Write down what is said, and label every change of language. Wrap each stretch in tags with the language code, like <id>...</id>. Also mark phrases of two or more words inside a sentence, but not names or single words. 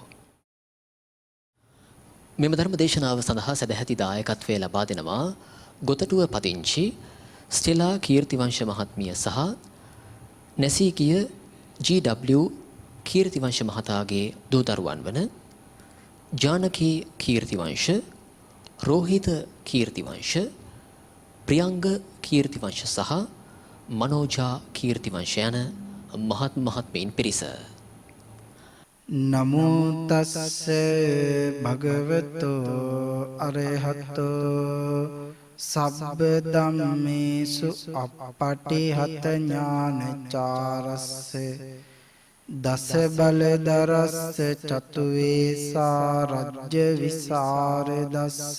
<si>මෙම ධර්ම දේශනාව සඳහා සදැහැති දායකත්වය ලබා දෙනවා ගොතටුව පදිංචි ස්ටෙලා කීර්තිවංශ මහත්මිය සහ නැසීකිය ජී.ඩබ්ලිව් කීර්තිවංශ මහතාගේ දූ දරුවන් වන ජානකී කීර්තිවංශ, රෝහිත කීර්තිවංශ, ප්‍රියංග කීර්තිවංශ සහ මනෝජා කීර්තිවංශ යන මහත් මහත්මීන් පිරිස.</si> <pi>නමෝ තස්ස භගවතෝ අරහතෝ සබ්බ ධම්මේසු අප්පටිහත ඥානචාරස්ස දස බලදරස්ස චතු වේසා රජ්‍ය විසරදස්ස</pi>